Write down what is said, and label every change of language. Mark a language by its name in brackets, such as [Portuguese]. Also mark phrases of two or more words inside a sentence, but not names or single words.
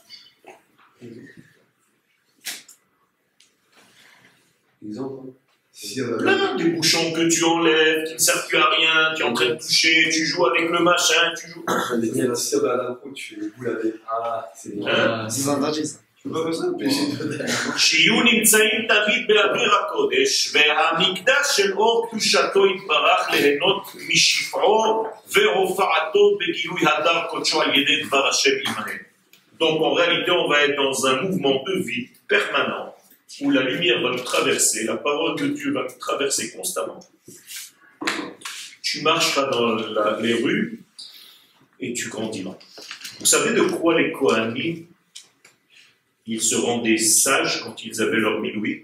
[French] Exemple. Plein des bouchons que tu enlèves, qui ne servent plus à rien, tu es en train de toucher, tu joues avec le machin, tu joues. Tu fais des boules avec. Ah, c'est Hein? C'est vendredi ça. Je peux pas faire ça, puis [Hebrew] שיהיו נמצאים תמיד באוויר הקודש, והמקדש של אור קדושתו יתברך ליהנות משפעו והופעתו בגילוי הדר קודשו על ידי דבר השם עמהם. [French] Donc en réalité, on va être dans un mouvement de vie permanent, où la lumière va nous traverser, la parole de Dieu va nous traverser constamment. Tu marcheras dans les rues et tu grandiras. Vous savez de quoi les Kohanim ils se rendaient sages quand ils avaient leur miloui.